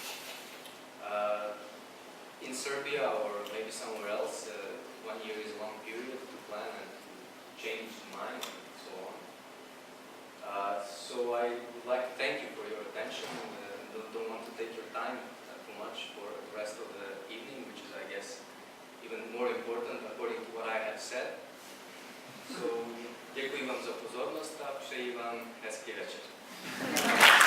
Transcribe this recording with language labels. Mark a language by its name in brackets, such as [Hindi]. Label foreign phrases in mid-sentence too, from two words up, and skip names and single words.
[English] In Serbia or maybe somewhere else, 1 year is a long period to plan and to change mind and so on. So I would like to thank you for your attention. Don't want to take your time too much for the rest of the evening, which is, I guess, even more important according to what I have said. So, [Czech] děkuji vám za pozornost a přeji vám hezký večer.